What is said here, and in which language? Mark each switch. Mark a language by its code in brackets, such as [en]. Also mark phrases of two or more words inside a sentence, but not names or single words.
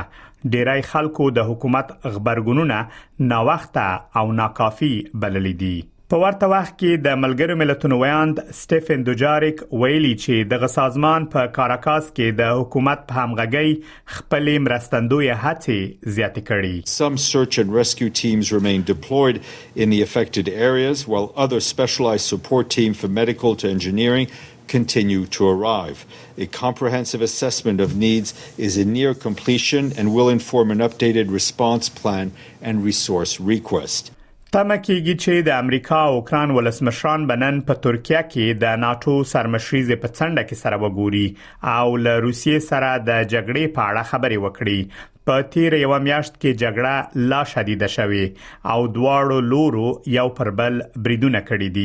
[ps] ډیری خلکو د حکومت غبرګونونه ناوخته او ناکافي بللي دي. په ورته وخت کې د ملګرو ملتونو ویاند سټيفن دوجاریک ویلي چې د سازمان په کاراکاس کې د حکومت په همغږي خپل مرستندوی هڅې زیاتې کړي. [en] Some search and rescue teams remain deployed in the affected areas while other specialized support teams from medical to engineering continue to arrive. A comprehensive assessment of needs is in near completion and will inform an updated response plan and resource request. [ps] تمه کېږي چې د امریکا او اوکران ولسمشران بنن په ترکیه کې د ناتو سرمشریزې په څنډه کې سره وګوري او له روسیې سره د جګړې په اړه خبرې وکړي. په تیر یو میاشت کې جګړه لا شدیده شوه او دواړو لورو یو پر بل بریدونه کړي دي.